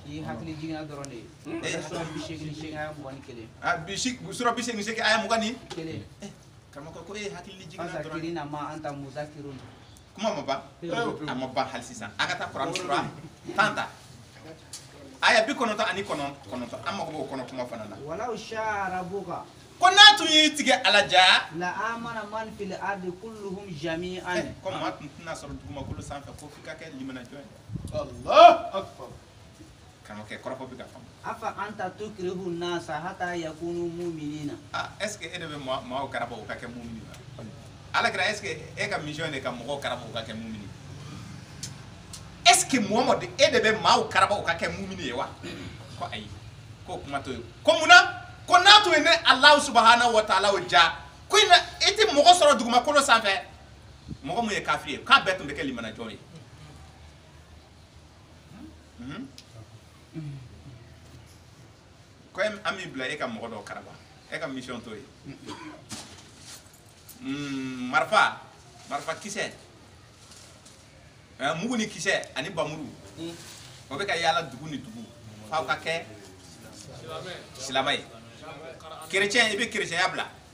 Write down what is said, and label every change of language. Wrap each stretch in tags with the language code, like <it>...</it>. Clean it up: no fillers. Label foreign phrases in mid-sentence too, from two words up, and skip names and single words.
<bm>i hakili jiginna dɔrɔn de ye sura 81 aya 21 sura 81 aya 21 kelen karamɔgɔ ko e hakili jiginna dɔrɔn</bm> <ar>فذكر إنما أنت مذكر</ar> <bm>kuma ma ban a ma ban hali sisan a ka taa kuran sura 10 ta aya 99 ani 9 an mago b'o kɔnɔ kuma fana na</bm> <ar>ولو شاء ربك</ar> <bm>ko n'a tun y'i tigɛ ala ja</bm> <ar>لآمن من في الأرض كلهم جميعا</ar> <bm>ko maa tun tɛna sɔrɔ dugumakolo sanfɛ ko f'i ka kɛ limanajɔ ye</bm> <ar>الله أكبر.</ar> <bm>karamɔgɔkɛ kɔrɔfɔ bɛ ka faamu</bm> <ar>أفأنت تكره الناس حتى يكونوا مؤمنين</ar> <fr>est ce que</fr> <bm>e de bɛ maaw karaba o ka kɛ mumini na ala kɛra</bm> <fr>est ce que</fr> <bm>e ka mission de ka mɔgɔw karaba o ka kɛ mumini</bm> <fr>est ce que</fr> <bm>Muhamadu e de bɛ maaw karaba o ka kɛ mumini ye wa ko ayi ko kuma to ye ko munna ko n'a tun ye ne</bm> <ar>الله سبحانه وتعالى</ar> <bm>o ja ko i tɛ mɔgɔ sɔrɔ dugumakolo sanfɛ mɔgɔ mun ye kafiri ye k'a bɛɛ tun bɛ kɛ limanajɔ ye ko an b'i bila e ka mɔgɔ dɔw karaba e ka mission to ye marifa kisɛ mugu ni kisɛ ani bamuru o bɛ ka yaala dugu ni dugu f'aw ka kɛ silamɛ ye chrétien i bɛ chrétienya bila</bm>